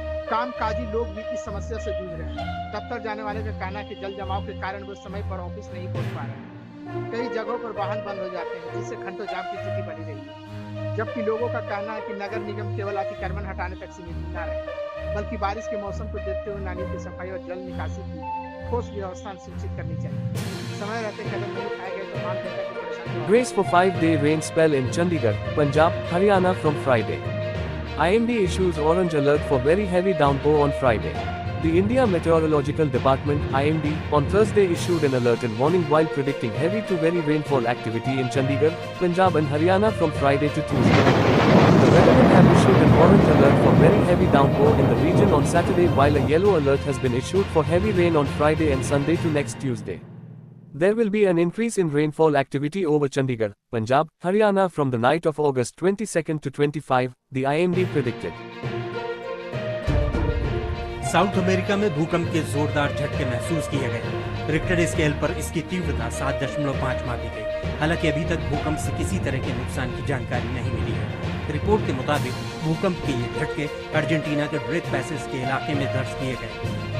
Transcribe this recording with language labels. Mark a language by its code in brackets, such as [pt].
[hi] कामकाजी लोग भी इस समस्या से जूझ रहे हैं। दफ्तर जाने वाले का कहना है कि जल जमाव के कारण वो समय पर ऑफिस नहीं पहुंच पा रहे हैं। कई जगहों पर वाहन बंद हो जाते हैं, जिससे घंटों जाम की स्थिति बनी रही है। जबकि लोगों का कहना है कि नगर निगम केवल अतिक्रमण हटाने तक सीमित न रहे, बल्कि बारिश के मौसम को देखते हुए नालियों की सफाई और जल निकासी की ठोस व्यवस्था सुनिश्चित करनी चाहिए। समय रहते कदम नहीं उठाए गए तो आम जनता की परेशानी। [en] Brace for 5-day rain spell in Chandigarh, Punjab, Haryana from Friday. IMD issues orange alert for very heavy downpour on Friday. The India Meteorological Department (IMD) on Thursday issued an alert and warning while predicting heavy to very rainfall activity in Chandigarh, Punjab and Haryana from Friday to Tuesday. The weathermen have issued an orange alert for very heavy downpour in the region on Saturday, while a yellow alert has been issued for heavy rain on Friday and Sunday to next Tuesday. There will be an increase in rainfall activity over Chandigarh, Punjab, Haryana from the night of August 22 to 25, the IMD predicted. [hi] South America में भूकंप के जोरदार झटके महसूस किए गए। Richter scale पर इसकी तीव्रता 7.5 मापी गई। हालांकि अभी तक भूकंप से किसी तरह के नुकसान की जानकारी नहीं मिली है। रिपोर्ट के मुताबिक भूकंप के ये झटके अर्जेंटीना के ड्रेक पैसेज के इलाके में दर्ज किए गए।